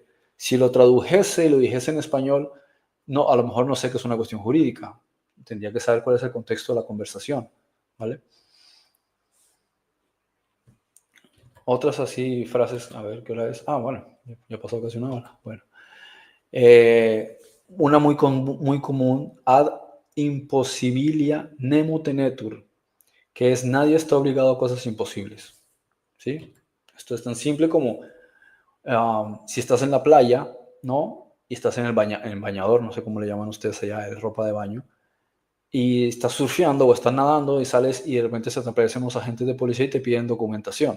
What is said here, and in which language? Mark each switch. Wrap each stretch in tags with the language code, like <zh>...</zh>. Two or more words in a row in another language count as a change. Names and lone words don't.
<es>Si lo tradujese y lo dijese en español, no, a lo mejor no sé que es una cuestión jurídica, tendría que saber cuál es el contexto de la conversación, ¿vale? Otras así frases, a ver qué hora es. Ah, bueno, ya pasó casi una hora. Bueno, una muy común,</es> <la>ad impossibilia nemo tenetur,</la> <es>que es nadie está obligado a cosas imposibles, ¿sí? Esto es tan simple como si estás en la playa, ¿no? Y estás en el bañador, no sé cómo le llaman ustedes allá, es ropa de baño, y estás surfeando o estás nadando y sales y de repente se te aparecen los agentes de policía y te piden documentación.</es>